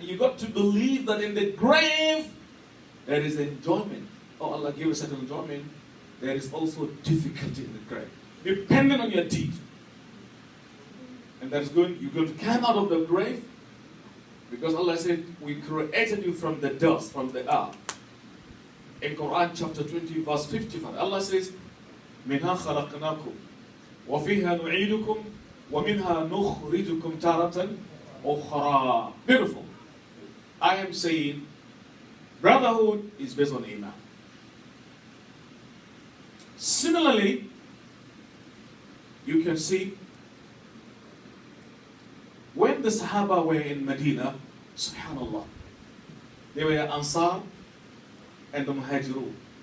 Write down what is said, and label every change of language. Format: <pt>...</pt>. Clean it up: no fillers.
<en>You got to believe that in the grave there is enjoyment. Oh, Allah gave us certain enjoyment. There is also difficulty in the grave, depending on your deed. And that is you're going to come out of the grave because Allah said, we created you from the dust, from the earth. In Quran chapter 20, verse 55, Allah says,</en> <ar>منها خلقناكم وفيها نعيدكم ومنها نخرجكم تارة أخرى.</ar> <en>Beautiful. I am saying brotherhood is based on Iman. Similarly, you can see when the Sahaba were in Medina, subhanallah, they were Ansar and the Muhajirun.</en>